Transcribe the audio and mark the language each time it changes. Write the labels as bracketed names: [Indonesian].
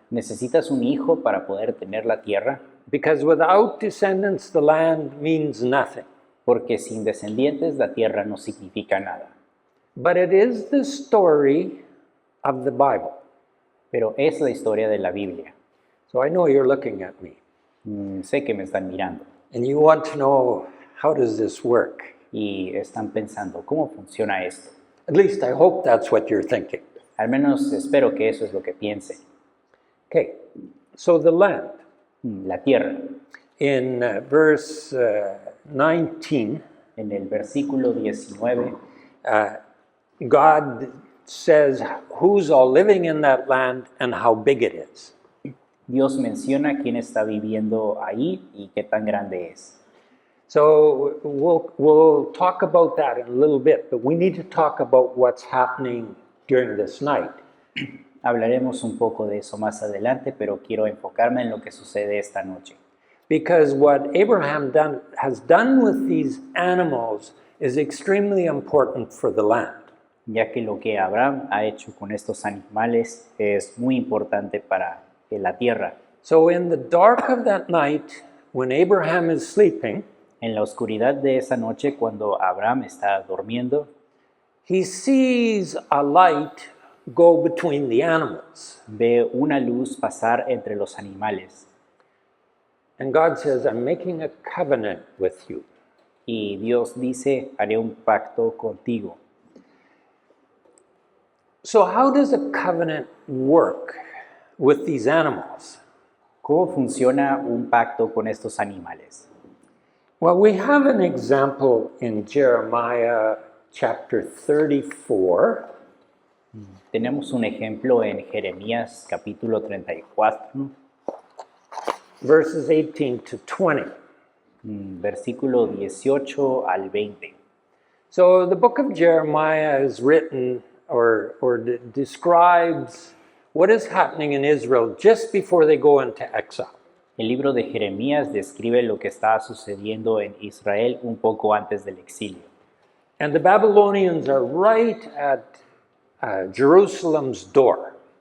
[Spanish] Necesitas un hijo para poder tener la tierra, [English] because without descendants, the land means nothing. [Spanish] porque sin descendientes la tierra no significa nada. [English] But it is the story of the Bible. [Spanish] Pero es la historia de la Biblia. [English] So I know you're looking at me. [Spanish] Sé que me están mirando [English] And you want to know, how does this work? [Spanish] y están pensando, ¿cómo funciona esto? [English] At least I hope that's what you're thinking. [Spanish] Al menos espero que eso es lo que piensen. [English] Okay, so the land. [Spanish] La tierra. [English] In verse 19, [Spanish] En el versículo 19, [English] God says who's all living in that land and how big it is. [Spanish] Dios menciona quién está viviendo ahí y qué tan grande es. [English] So we'll talk about that in a little bit, but we need to talk about what's happening during this night. [Spanish] Hablaremos un poco de eso más adelante, pero quiero enfocarme en lo que sucede esta noche. [English] Because what Abraham has done with these animals is extremely important for the land. [Spanish] Ya que lo que Abraham ha hecho con estos animales es muy importante para la tierra. [English] So in the dark of that night, when Abraham is sleeping, [Spanish] En la oscuridad de esa noche, cuando Abraham está durmiendo, [English] he sees a light go between the animals. [Spanish] ve una luz pasar entre los animales. [English] And God says, I'm making a covenant with you. [Spanish] Y Dios dice, haré un pacto contigo. [English] So how does a covenant work with these animals? [Spanish] ¿Cómo funciona un pacto con estos animales? [English] Well, we have an example in Jeremiah chapter 34. [Spanish] Tenemos un ejemplo en Jeremías capítulo 34, [English] Verses 18 to 20. [Spanish] versículo 18 al 20. [English] So the book of Jeremiah is written or describes what is happening in Israel just before they go into exile. [Spanish] El libro de Jeremías describe lo que está sucediendo en Israel un poco antes del exilio. [English] And the Babylonians are right at Jerusalem's door.